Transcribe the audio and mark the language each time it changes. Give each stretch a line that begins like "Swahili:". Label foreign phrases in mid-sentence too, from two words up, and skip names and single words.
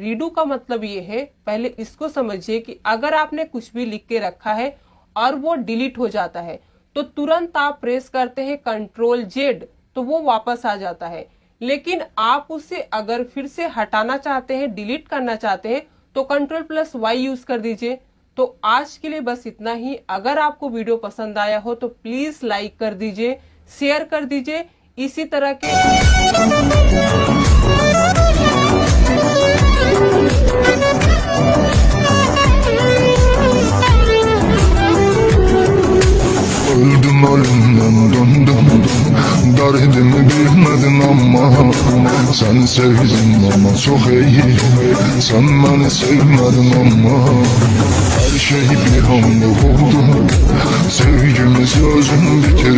Hindi: रीडू का मतलब ये है, पहले इसको समझिए कि अगर आपने कुछ भी लिख के रखा है और वो डिलीट हो जाता है तो तुरंत आप प्रेस करते हैं Ctrl+Z तो वो वापस आ जाता है। लेकिन आप उसे अगर फिर से हटाना चाहते हैं, डिलीट करना चाहते हैं तो Ctrl+Y यूज कर दीजिए। तो आज के लिए बस इतना ही। अगर आपको वीडियो पसंद आया हो तो प्लीज लाइक कर दीजिए, शेयर कर दीजिए। इसी तरह के
Turkish: öldüm ölümden döndüm, derdimi bilmedin ama sen sevdin ama çok iyi, sen beni sevmedin ama her şey bir anda oldu, sevgimiz özün bitti.